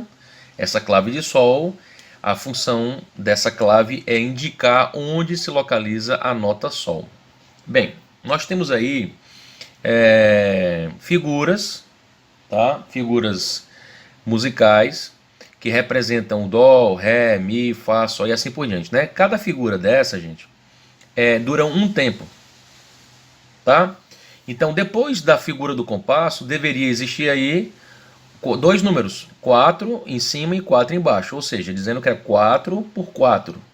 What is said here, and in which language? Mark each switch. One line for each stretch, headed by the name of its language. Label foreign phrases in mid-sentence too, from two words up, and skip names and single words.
Portuguese: Essa clave de sol, a função dessa clave é indicar onde se localiza a nota sol. Bem, nós temos aí figuras, tá? Figuras musicais que representam dó, ré, mi, fá, sol e assim por diante, né? Cada figura dessa, gente, dura um tempo, tá? Então, depois da figura do compasso, deveria existir aí dois números, 4 em cima e 4 embaixo, ou seja, dizendo que é 4 por 4.